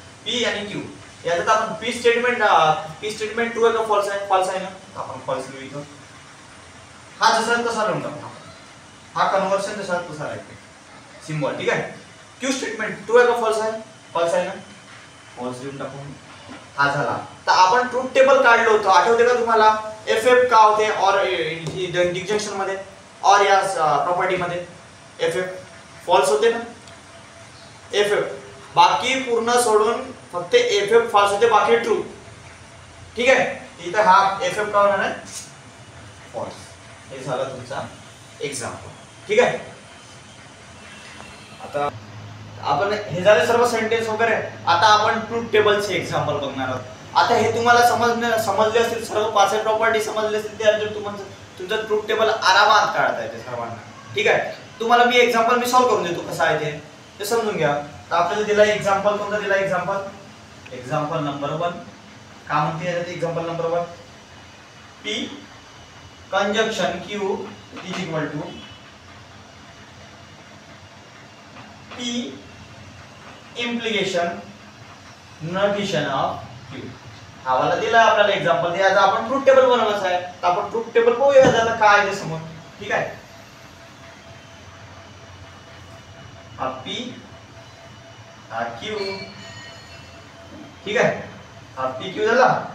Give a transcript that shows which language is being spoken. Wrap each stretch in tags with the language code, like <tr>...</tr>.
<mr>P आणि Q याच्यात आपण पी स्टेटमेंट ट्रू आहे का फॉल्स आहे? फॉल्स आहे ना. आपण फॉल्स लिहू इथं. हा जसा तसा लिहून टाकू. हा कन्व्हर्शन जसा तसा राहते सिम्बॉल. ठीक आहे. क्यू स्टेटमेंट ट्रू आहे का फॉल्स आहे? फॉल्स आहे ना. फॉल्स लिहून टाकून हा झाला. तर आपण ट्रूथ टेबल काढलं होतं, आठवते का तुम्हाला? एफ का होते और डिजंक्शन मध्ये, और या प्रॉपर्टी मध्ये एफ फॉल्स होते ना. एफ बाकी पूर्ण सोडून फक्त एफ फॉल्स होते, बाकी ट्रू. ठीक आहे. इथं हा एफ का होणार आहे? फॉल्स. हे झालं तुमचा एक्झाम्पल. ठीक आहे. आता आपण हे झाले सर्व सेंटेन्स वगैरे. आता आपण ट्रूथ टेबलचे एक्झाम्पल बघणार आहोत. आता हे तुम्हाला समजले असतील, सर्व 5 प्रॉपर्टी समजले असतील, त्यानंतर तुम्हाला तुमचं ट्रूथ टेबल आरामात काढता येते सर्वांना. ठीक आहे. तुम्हाला मी एक्झाम्पल सॉल्व्ह करून देतो कसं आहे ते समजून घ्या. तर आपल्याला दिला एक्झाम्पल, कोणता दिला एक्झाम्पल नंबर 1. काय म्हणते याच्यात example number 1?</mr> <en>P conjunction Q is equal to P implication notation of Q.</en> <mr>हा वाला दिला आपल्याला एक्झाम्पल. याचा आपण ट्रूथ टेबल बनवायचा आहे. तर आपण ट्रूथ टेबल बघूया याचा काय आहे समोर. ठीक आहे. हा P हा Q. ठीक आहे. हा PQ झाला.</mr>